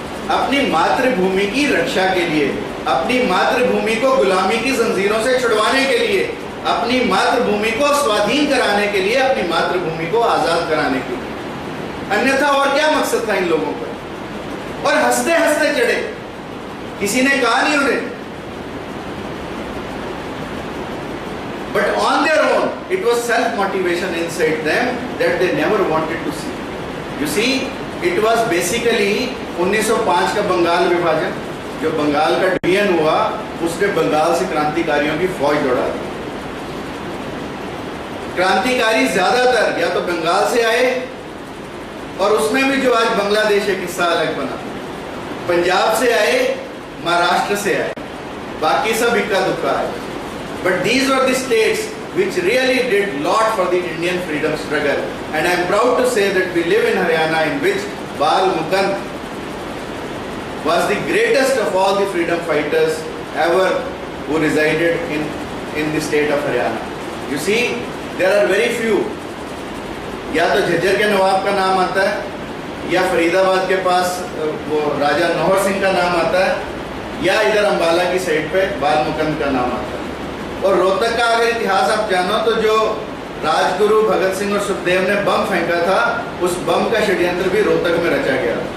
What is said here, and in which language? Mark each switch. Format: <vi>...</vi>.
<hi>अपनी मातृभूमि की रक्षा के लिए, अपनी मातृभूमि को गुलामी की जंजीरों से छुड़वाने के लिए, अपनी मातृभूमि को स्वाधीन कराने के लिए, अपनी मातृभूमि को आजाद कराने के लिए। अन्यथा और क्या मकसद था इन लोगों का? और हंसते हंसते चढ़े, किसी ने कहा नहीं उन्हें।</hi> <en>But on their own, it was self-motivation inside them that they never wanted to see. You see, it was basically</en> <hi>1905 का बंगाल विभाजन, जो बंगाल का डिवीजन हुआ, उसने बंगाल से क्रांतिकारियों की फौज दौड़ा दी। क्रांतिकारी ज्यादातर या तो बंगाल से आए, और उसमें भी जो आज बांग्लादेश एक हिस्सा अलग बना, पंजाब से आए, महाराष्ट्र से आए, बाकी सब इक्का दुक्का आए।</hi> <en>But these were the states which really did lot for the Indian freedom struggle, and I am proud to say that we live in Haryana, in which Bal Mukund was the greatest of all the freedom fighters ever who resided in the state of Haryana. You see, there are very few.</en> <hi>या तो झज्जर के नवाब का नाम आता है, या फरीदाबाद के पास वो राजा नौहर सिंह का नाम आता है, या इधर अंबाला की साइड पे बाल मुकंद का नाम आता है। और रोहतक का अगर इतिहास आप जानो तो जो राजगुरु भगत सिंह और सुखदेव ने बम फेंका था, उस बम का षड्यंत्र भी रोहतक में रचा गया।</hi>